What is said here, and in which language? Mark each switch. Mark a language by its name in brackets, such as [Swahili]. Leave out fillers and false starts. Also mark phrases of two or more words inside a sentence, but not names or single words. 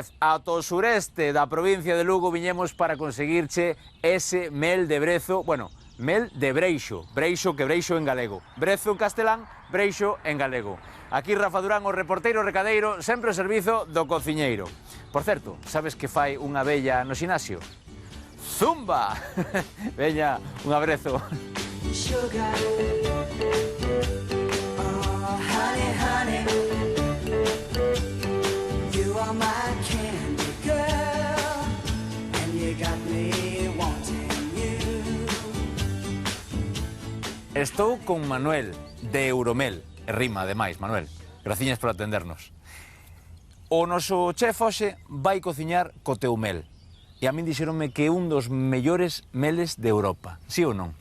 [Galician] Ata o sureste da provincia de Lugo viñemos para conseguirche ese mel de brezo, bueno, mel de breixo, breixo que breixo en galego, brezo en castelán, breixo en galego. Aquí Rafa Durán, o reporteiro recadeiro, sempre ao servizo do cociñeiro. Por certo, sabes que fai unha vella no xinasio? Zumba! Veña, un abrazo. [English] Honey, honey, you are my candy girl, and you got me wanting you. [Galician] Estou con Manuel, de Euromel. E rima, ademais, Manuel. Graciñas por atendernos. O noso chef hoxe vai cociñar co teu mel. E a min dixeronme que é un dos mellores meles de Europa. Sí ou non?